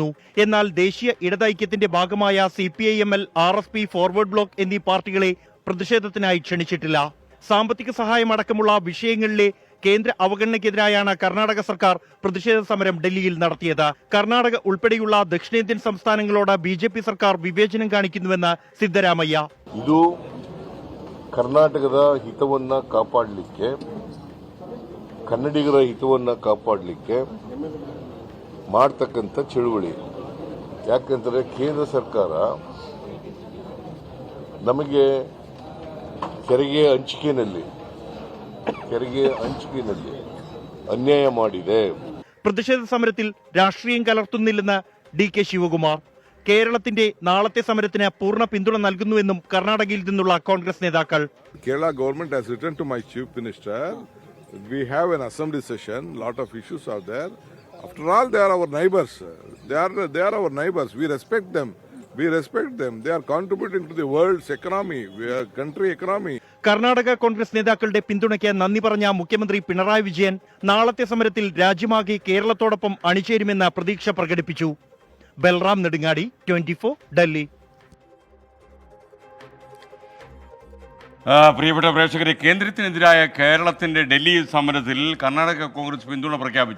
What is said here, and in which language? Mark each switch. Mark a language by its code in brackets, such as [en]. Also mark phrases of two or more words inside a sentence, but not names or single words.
[ml] എന്നാൽ ദേശീയ ഇടതൈക്യത്തിന്റെ ഭാഗമായ CPIML, RSP, ഫോർവേഡ് ബ്ലോക്ക് എന്നീ പാർട്ടികളെ പ്രതിഷേധത്തിനായി ക്ഷണിച്ചിട്ടില്ല. സാമ്പത്തിക സഹായം അടക്കമുള്ള വിഷയങ്ങളിലെ കേന്ദ്ര അവഗണനയ്ക്കെതിരായാണ് കർണാടക സർക്കാർ പ്രതിഷേധ സമരം ഡൽഹിയിൽ നടത്തിയത്. കർണാടക ഉൾപ്പെടെയുള്ള ദക്ഷിണേന്ത്യൻ സംസ്ഥാനങ്ങളോട് BJP സർക്കാർ വിവേചനം കാണിക്കുന്നുവെന്ന് സിദ്ധരാമയ്യ. [kn] ಇದು ಕರ್ನಾಟಕದ ಹಿತವನ್ನ ಕಾಪಾಡಲಿಕ್ಕೆ, ಕನ್ನಡಿಗರ ಹಿತವನ್ನ ಕಾಪಾಡಲಿಕ್ಕೆ ಮಾಡ್ತಕ್ಕಂಥ ಚಳುವಳಿ. ಯಾಕಂದರೆ ಕೇಂದ್ರ ಸರ್ಕಾರ ನಮಗೆ ತೆರಿಗೆ ಹಂಚಿಕೆಯಲ್ಲಿ അന്യായ ಮಾಡಿದೆ. [ml] പ്രതിഷേധ സമരത്തിൽ രാഷ്ട്രീയം കലർത്തുന്നില്ലെന്ന് DK ശിവകുമാർ. കേരളത്തിന്റെ നാളത്തെ സമരത്തിന് പൂർണ്ണ പിന്തുണ നൽകുന്നുവെന്നും കർണാടകയിൽ നിന്നുള്ള കോൺഗ്രസ് നേതാക്കൾ. [en] Kerala government has written to my chief minister. We have an assembly session. Lot of issues are there. After all, they are our neighbors. They are our neighbors. We respect them. They are contributing to the world's economy, country economy. [ml] കർണാടക കോൺഗ്രസ് നേതാക്കളുടെ പിന്തുണയ്ക്ക് നന്ദി പറഞ്ഞ മുഖ്യമന്ത്രി പിണറായി വിജയൻ നാളത്തെ സമരത്തിൽ രാജ്യമാകെ കേരളത്തോടൊപ്പം അണിചേരുമെന്ന പ്രതീക്ഷ പ്രകടിപ്പിച്ചു. ബൽറാം നെടുങ്ങാടി, 24, ഡൽഹി. പ്രിയപ്പെട്ട പ്രേക്ഷകരെ, കേന്ദ്രത്തിനെതിരായ കേരളത്തിൻ്റെ ഡൽഹി സമരത്തിൽ കർണാടക കോൺഗ്രസ് പിന്തുണ പ്രഖ്യാപിച്ചു.